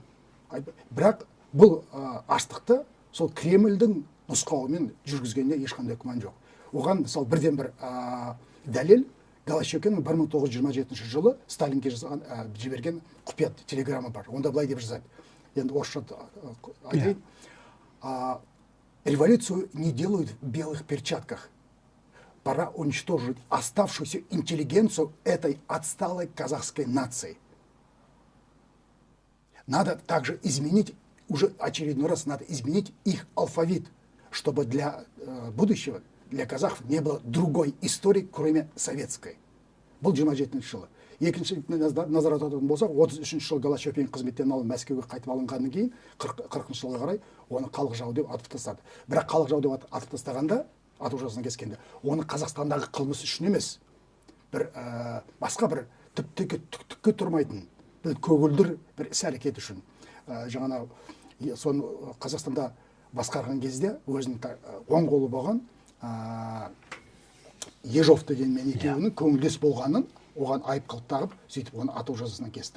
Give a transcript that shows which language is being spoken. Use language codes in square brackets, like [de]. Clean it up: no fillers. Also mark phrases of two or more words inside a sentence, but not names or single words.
[kk] Бірақ бұл аштықты сол Кремльдің нұсқауымен жүргізгенде ешқандай күмән жоқ. Оған мысалы бірден бір дәлел Голощекиннің 1927 жылы Сталинге жазған жіберген құпия телеграмма бар. Онда былай деп жазады. Енді орысша айтайын. [ru] Революцию не делают в белых перчатках. Пора уничтожить оставшуюся интеллигенцию этой отсталой казахской нации. Надо также изменить, уже очередной раз надо изменить их алфавит, чтобы для будущего, для казахов не было другой истории, кроме советской. [kk] Бұл 27 жылы. Екінші назар аударатын болсақ, 33 жылы Голощекин қызметтен алып Мәскеуге қайтып алынғаннан кейін 40 жылға қарай оны халық жауы деп атып тастады. Бірақ халық жауы деп атып тастағанда, ату жазасына кескенде, оны Қазақстандағы қылмыс үшін емес, бір басқа бір түкке тұрмайтын бір көгілдір бір іс-әрекет үшін жаңа соны Қазақстанда басқарған кезде өзінің оң қолы болған Ежов дегенмен екеуінің көңілдес болғанын оған айып қылып тағып, сөйтіп оны ату жазасынан кесті.